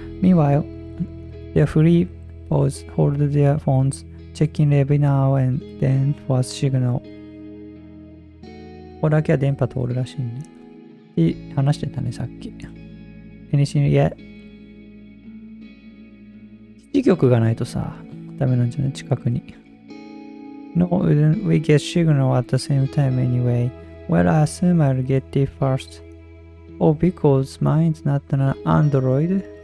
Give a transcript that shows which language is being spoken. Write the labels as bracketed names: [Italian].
[English] Meanwhile, their free paws hold their phones, checking every now and then for a signal. [Japanese] ここだけは電波通るらしいね。って話してたね、さっき。 [English] Anything yet? [Japanese] 基地局がないとさ、ダメなんじゃない近くに。 [English] No, we get signal at the same time anyway. Well, I assume I'll get it first. Oh, because mine's not an Android?